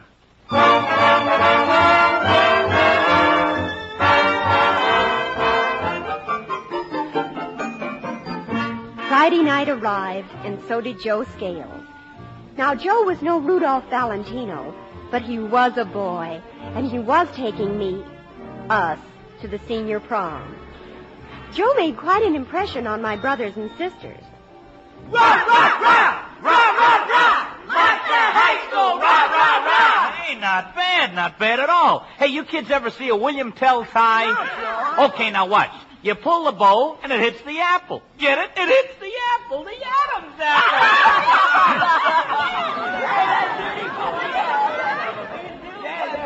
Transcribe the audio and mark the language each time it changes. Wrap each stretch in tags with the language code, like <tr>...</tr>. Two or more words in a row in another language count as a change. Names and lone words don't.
<en>Friday night arrived, and so did Joe Scales. Now, Joe was no Rudolph Valentino, but he was a boy, and he was taking us, to the senior prom. Joe made quite an impression on my brothers and sisters. Rah, rah, rah! Rah, rah, rah! Monster High School! Rah, rah, rah! Hey, not bad at all. Hey, you kids ever see a William Tell tie? No, Joe. Okay, now watch. You pull the bow, and it hits the apple. Get it? It hits the apple, the Adam's apple.</en>